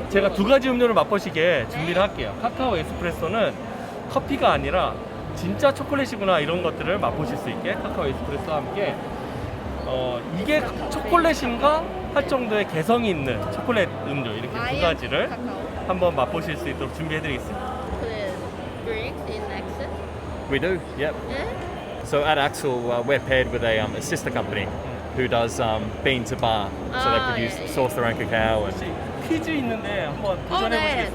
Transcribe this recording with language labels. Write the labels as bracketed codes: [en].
[ko] 제가 2가지 음료를 맛보시게 준비를 할게요. 카카오 에스프레소는 커피가 아니라 진짜 초콜릿이구나 이런 것들을 맛보실 수 있게 카카오 에스프레소와 함께 이게 초콜릿인가 할 정도의 개성이 있는 초콜릿 음료 이렇게 2가지를 한번 맛보실 수 있도록 준비해드리겠습니다. [en] Drinks in Axel? We do, yep. Yeah? So at Axel, we're paired with a sister company who does bean to bar. So they produce, source their own cacao. And [ko] 혹시 퀴즈 있는데 한번 도전해 보시겠어요?